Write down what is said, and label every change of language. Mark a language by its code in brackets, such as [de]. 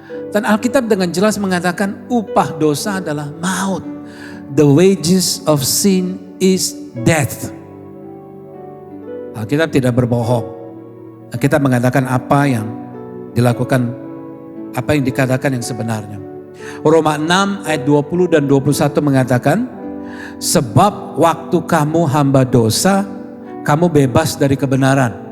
[id] Dan Alkitab dengan jelas mengatakan upah dosa adalah maut. [en] The wages of sin is death. [id] Alkitab tidak berbohong. Alkitab mengatakan apa yang dilakukan, apa yang dikatakan yang sebenarnya. Roma 6 ayat 20 dan 21 mengatakan, sebab waktu kamu hamba dosa, kamu bebas dari kebenaran.